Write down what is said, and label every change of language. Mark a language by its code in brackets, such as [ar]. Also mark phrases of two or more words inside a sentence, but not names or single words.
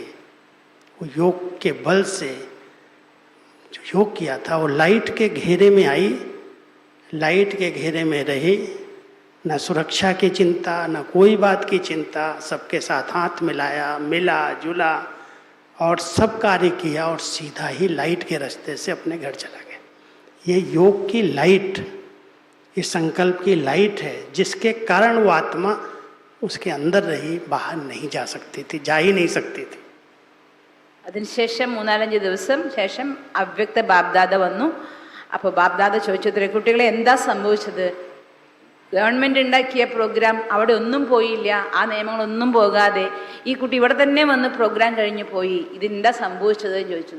[hi] वो योग के बल से जो योग किया था वो लाइट के घेरे में आई, लाइट के घेरे में रही, न सुरक्षा की चिंता, न कोई बात की चिंता, सबके साथ हाथ मिलाया, मिला जुला और सब कार्य किया और सीधा ही लाइट के रास्ते से अपने घर चला गया। ये योग की लाइट, इस संकल्प की लाइट है जिसके कारण वो आत्मा उसके अंदर रही, बाहर नहीं जा सकती थी, जा ही नहीं सकती थी. [ml] അതിനുശേഷം 3-4 ദിവസം ശേഷം അവ്യക്ത ബാബ്ദാദ വന്നു. അപ്പോൾ ബാബ്ദാദ ചോദിച്ചത്രേ, കുട്ടികളെ എന്താ സംഭവിച്ചത്? ഗവൺമെൻറ് ഉണ്ടാക്കിയ പ്രോഗ്രാം അവിടെ ഒന്നും പോയില്ല, ആ നിയമങ്ങളൊന്നും പോകാതെ ഈ കുട്ടി ഇവിടെ തന്നെ വന്ന് പ്രോഗ്രാം കഴിഞ്ഞ് പോയി, ഇതെന്താ സംഭവിച്ചതെന്ന് ചോദിച്ചത്.